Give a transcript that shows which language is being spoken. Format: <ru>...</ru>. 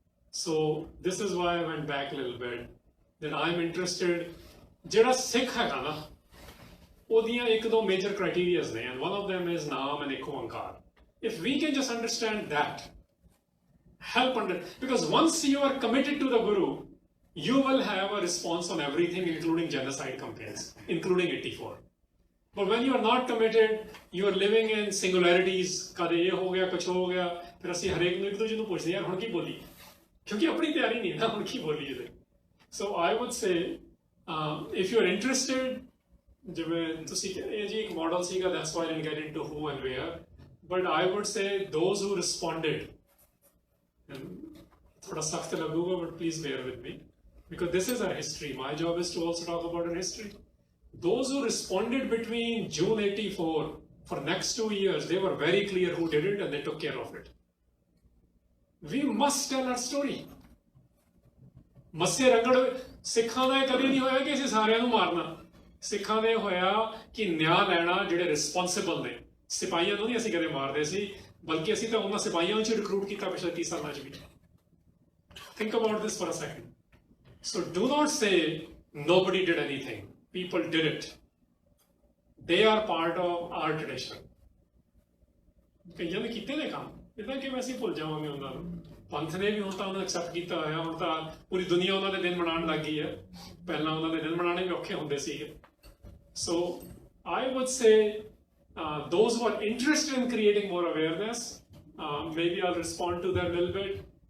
<en>So this is why I went back a little bit, that I'm interested,</en> <pa>jehda Sikh hai na, ਉਹਦੀਆਂ ਇੱਕ ਦੋ major criteria ਨੇ,</pa> <en>and one of them is naam and Ik Onkar. If we can just understand that, because once you are committed to the Guru, you will have a response on everything, including genocide campaigns, including 84. But when you are not committed, you are living in singularities,</en> <pa>ਕਦੇ ਇਹ ਹੋ ਗਿਆ, ਕੁਛ ਹੋ ਗਿਆ, ਫਿਰ ਅਸੀਂ ਹਰੇਕ ਨੂੰ ਇੱਕ ਦੂਜੇ ਨੂੰ ਪੁੱਛਦੇ ਯਾਰ ਹੁਣ ਕੀ ਬੋਲੀ, ਕਿਉਂਕਿ ਆਪਣੀ ਤਿਆਰੀ ਨਹੀਂ ਨਾ, ਹੁਣ ਕੀ ਬੋਲੀ ਇਹਦੇ.</pa> <en>So I would say, if you are interested,</en> <pa>ਜਿਵੇਂ ਤੁਸੀਂ ਇਹ ਜੀ ਇੱਕ model ਸੀਗਾ,</pa> <en>that's why I didn't get into who and where, but I would say those who responded, and</en> <hi>थोड़ा सख्त लगूगा,</hi> <en>but please bear with me, because this is our history. My job is to also talk about our history. Those who responded between June 84 for next 2 years, they were very clear who did it and they took care of it. We must tell our story.</en> <pa>ਮੱਸੇ ਰੰਗੜ ਸਿੱਖਾਂ ਦਾ ਕਦੇ ਨਹੀਂ ਹੋਇਆ ਕਿ ਅਸੀਂ ਸਾਰਿਆਂ ਨੂੰ ਮਾਰਨਾ. ਸਿੱਖਾਂ ਦੇ ਹੋਇਆ ਕਿ ਨਿਆਂ ਲੈਣਾ, ਜਿਹੜੇ ਰਿਸਪੌਂਸਿਬਲ ਨੇ. ਸਿਪਾਹੀਆਂ ਨੂੰ ਨਹੀਂ ਅਸੀਂ ਕਦੇ ਮਾਰਦੇ ਸੀ, ਬਲਕਿ ਅਸੀਂ ਤਾਂ ਉਹਨਾਂ ਸਿਪਾਹੀਆਂ ਨੂੰ ਰਿਕਰੂਟ ਕੀਤਾ ਪਿਛਲੇ 30 ਸਾਲਾਂ 'ਚ ਵੀ.</pa> <en>Think about this for a second. So do not say nobody did anything. People did it. They are part of our tradition.</en> <pa>ਕਈਆਂ ਨੇ ਕੀਤੇ ਨੇ ਕੰਮ, ਇੱਦਾਂ ਕਿਵੇਂ ਅਸੀਂ ਭੁੱਲ ਜਾਵਾਂਗੇ ਉਹਨਾਂ ਨੂੰ. ਪੰਥ ਨੇ ਵੀ ਹੁਣ ਤਾਂ ਉਹਨੂੰ ਐਕਸੈਪਟ ਕੀਤਾ ਹੋਇਆ, ਹੁਣ ਤਾਂ ਪੂਰੀ ਦੁਨੀਆ ਉਹਨਾਂ ਦੇ ਦਿਨ ਮਨਾਉਣ ਲੱਗ ਗਈ ਹੈ. ਪਹਿਲਾਂ ਉਹਨਾਂ ਦੇ ਦਿਨ ਮਨਾਉਣੇ ਵੀ ਔਖੇ ਹੁੰਦੇ ਸੀਗੇ.</pa> <en>So I would say those who are interested in creating more awareness, maybe I'll respond to that a little bit.</en>